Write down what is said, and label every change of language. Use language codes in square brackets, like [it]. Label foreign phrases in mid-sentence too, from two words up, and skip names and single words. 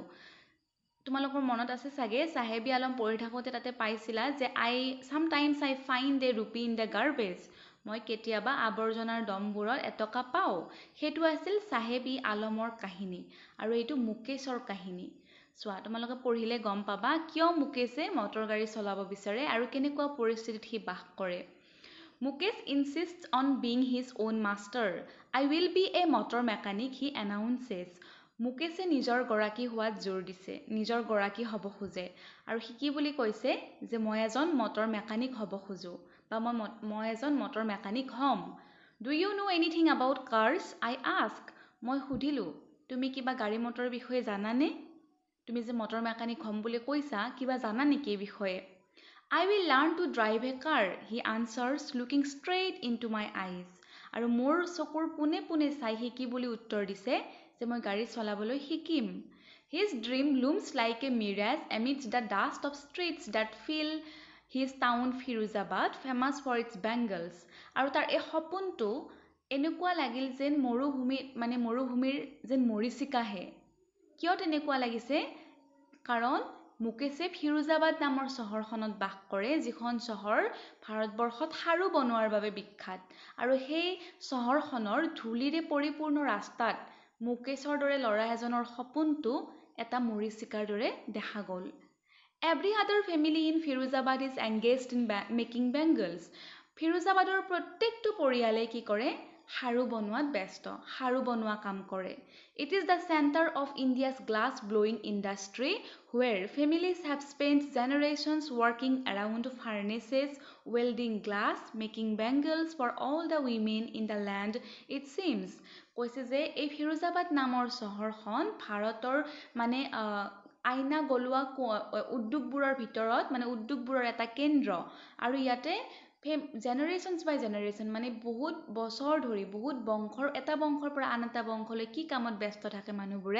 [as] তোমালোকৰ মনত আছে চাগে সাহেব ই আলম পঢ়ি থাকোঁতে তাতে পাইছিলা যে [en] sometimes I find a rupee in the garbage. [as] মই কেতিয়াবা আৱৰ্জনাৰ দমবোৰত এটকা পাওঁ। সেইটো আছিল সাহেব ই আলমৰ কাহিনী আৰু এইটো মুকেশৰ কাহিনী। চোৱা তোমালোকে পঢ়িলে গম পাবা কিয় মুকেশে মটৰ গাড়ী চলাব বিচাৰে আৰু কেনেকুৱা পৰিস্থিতিত সি বাস কৰে। [en] Mukesh insists on being his own master. I will be a motor mechanic, he announces. [as] মুকেশে নিজৰ গৰাকী হোৱাত জোৰ দিছে, নিজৰ গৰাকী হ'ব খোজে আৰু সি কি বুলি কৈছে যে মই এজন [en] motor mechanic [as] হ'ব খোজো বা মই এজন [en] motor mechanic [as] হ'ম। [en] Do you know anything about cars? I ask. [as] মই সুধিলোঁ তুমি কিবা গাড়ী মটৰৰ বিষয়ে জানানে? তুমি যে [en] motor mechanic [as] হ'ম বুলি কৈছা কিবা জানা নেকি এই বিষয়ে? [en] I will learn to drive a car, he answers, looking straight into my eyes. [as] আৰু মোৰ চকুৰ পোনে পোনে চাই সি কি বুলি উত্তৰ দিছে যে মই গাড়ী চলাবলৈ শিকিম। [en] His dream looms like a mirage amidst the dust of streets that fill his town Firuzabad, famous for its bangles. [as] আৰু তাৰ এই সপোনটো এনেকুৱা লাগিল যেন মৰুভূমিৰ যেন মৰিচিকাহে। কিয় তেনেকুৱা লাগিছে? কাৰণ মুকেশে ফিৰোজাবাদ নামৰ চহৰখনত বাস কৰে, যিখন চহৰ ভাৰতবৰ্ষত সাৰু বনোৱাৰ বাবে বিখ্যাত। আৰু সেই চহৰখনৰ ধূলিৰে পৰিপূৰ্ণ ৰাস্তাত মুকেশৰ দৰে ল'ৰা এজনৰ সপোনটো এটা মৰিচিকাৰ দৰে দেখা গ'ল। [en] Every other family in Firuzabad is engaged in making bangles. [as] ফিৰোজাবাদৰ প্ৰত্যেকটো পৰিয়ালে কি কৰে? সাৰু বনোৱাত ব্যস্ত, সাৰু বনোৱা কাম কৰে। [en] It is the center of India's glass blowing industry where families have spent generations working around furnaces, welding glass, making bangles for all the women in the land, it seems. [as] কৈছে যে এই ফিৰোজাবাদ নামৰ চহৰখন ভাৰতৰ আইনা গলোৱা উদ্যোগবোৰৰ ভিতৰত উদ্যোগবোৰৰ এটা কেন্দ্ৰ আৰু ইয়াতে [en] generations by generation [as] বহুত বছৰ ধৰি বহুত এটা বংশৰ পৰা আন এটা বংশলৈ কি কামত ব্যস্ত থাকে মানুহবোৰে?